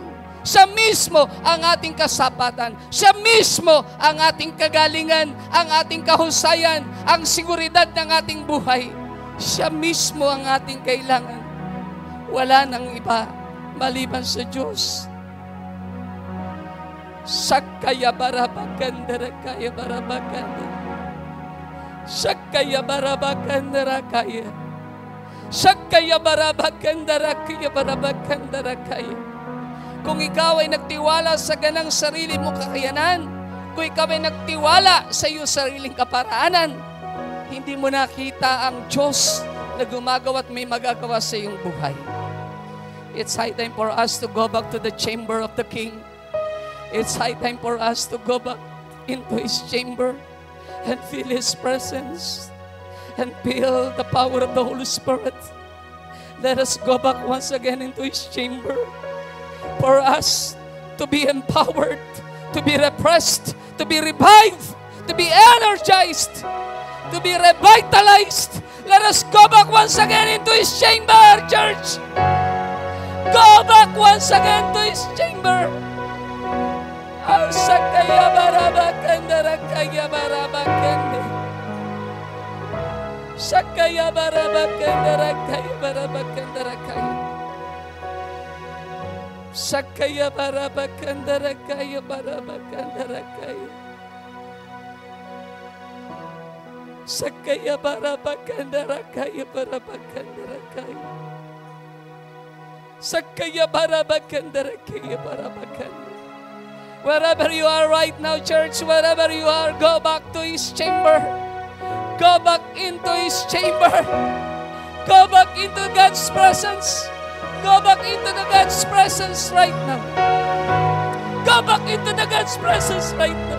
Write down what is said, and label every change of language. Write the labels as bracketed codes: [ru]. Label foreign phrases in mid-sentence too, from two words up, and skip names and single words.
[tl] Siya mismo ang ating kasapatan. Siya mismo ang ating kagalingan, ang ating kahusayan, ang seguridad ng ating buhay. Siya mismo ang ating kailangan. Wala nang iba maliban sa Diyos. Sakaya barabakandara kaya barabakandara. Sakaya barabakandara kaya. Sakaya barabakandara kaya barabakandara kaya. Kung ikaw ay nagtiwala sa ganang sarili mo kakayanan, kung ikaw ay nagtiwala sa iyong sariling kaparaanan, hindi mo nakita ang Diyos na gumagawa at may magagawa sa iyong buhay. [en] It's high time for us to go back to the chamber of the King. It's high time for us to go back into His chamber and feel His presence and feel the power of the Holy Spirit. Let us go back once again into His chamber for us to be empowered, to be refreshed, to be revived, to be energized, to be revitalized. Let us go back once again into His chamber, church. Go back once again to His chamber. Sakaya barabakandara kaya barabakande. Sakaya barabakandara kaya barabakandara kaya. Sakaya barabakandara kaya barabakandara kaya. Sakaya barabakandara kaya barabakandara kaya. Sakaya barabakandara kaya barabakandara. Wherever you are right now, church, wherever you are, go back to His chamber. Go back into His chamber. Go back into God's presence. Go back into the God's presence right now. Go back into the God's presence right now.